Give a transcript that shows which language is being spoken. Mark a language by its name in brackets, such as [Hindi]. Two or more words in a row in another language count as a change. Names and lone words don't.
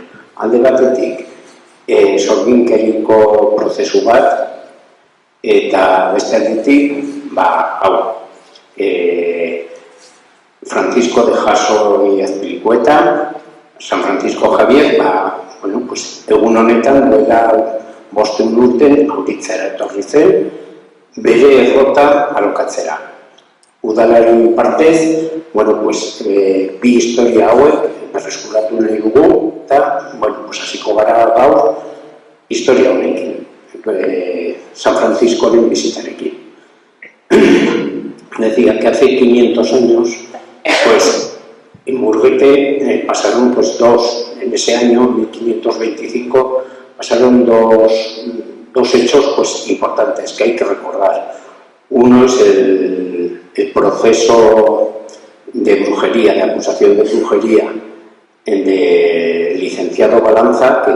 [Basque] Alde batetik, sorginkeriko prozesu bat, eta beste aldetik, Francisco de Jasso y Azpilicueta, San Francisco Javier, [Spanish] bueno, pues, [Basque] egun honetan, duela bosten urten, auritzera etorri zen, bere errota alokatzera. Udalaren partez, [Spanish] bueno, pues, [Basque] bi historia hauek berreskuratu nahi dugu, eta, [Spanish] bueno, pues, [Basque] hasiko gara gaur historia honekin, San Franciscoren bizitarekin. [Spanish] Decía que hace 500 años, pues, en Murguete pasaron, pues, en ese año, 1525, pasaron dos hechos, pues, importantes que hay que recordar. Uno es el proceso de brujería, de acusación de brujería del licenciado Balanza, que